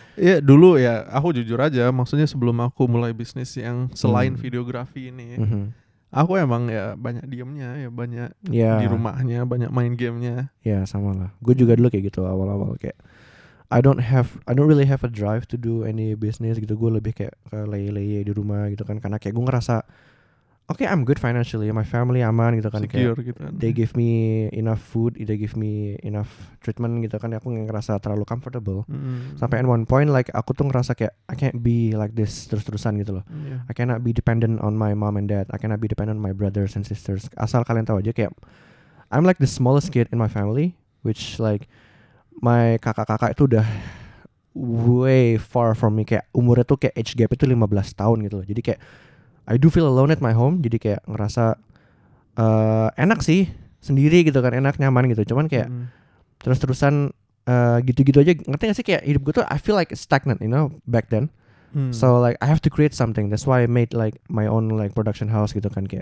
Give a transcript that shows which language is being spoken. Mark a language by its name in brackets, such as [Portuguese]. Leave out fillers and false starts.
[Indonesian] Iya dulu ya aku jujur aja. Maksudnya sebelum aku mulai bisnis yang selain videografi ini, aku emang ya banyak diemnya ya, banyak di rumahnya, banyak main gamenya. Ya sama lah. Gue juga dulu kayak gitu awal-awal kayak. [English] I don't really have a drive to do any business [Indonesian] gitu. Gue lebih kayak ke leye-leye di rumah gitu kan. Karena kayak gue ngerasa [English] okay, I'm good financially, my family [Indonesian] aman gitu kan. [English] Secure [Indonesian] kayak gitu kan. [English] They give me enough food, they give me enough treatment [Indonesian] gitu kan. Aku ngerasa terlalu comfortable. Sampai [English] at one point like [Indonesian] aku tuh ngerasa kayak [English] I can't be like this [Indonesian] terus-terusan gitu loh. [English] I cannot be dependent on my mom and dad. I cannot be dependent on my brothers and sisters. [Indonesian] Asal kalian tahu aja kayak [English] I'm like the smallest kid in my family, which like my [Indonesian] kakak-kakak itu udah [English] way far from me. [Indonesian] Kayak umurnya tuh kayak [English] age gap [Indonesian] itu 15 tahun gitu loh. Jadi kayak [English] I do feel alone at my home. [Indonesian] Jadi kayak ngerasa enak sih sendiri gitu kan. Enak, nyaman gitu. Cuman kayak terus-terusan gitu-gitu aja. Ngerti gak sih kayak hidup gue tuh [English] I feel like stagnant, you know, back then. So like I have to create something. That's why I made like my own like production house [Indonesian] gitu kan.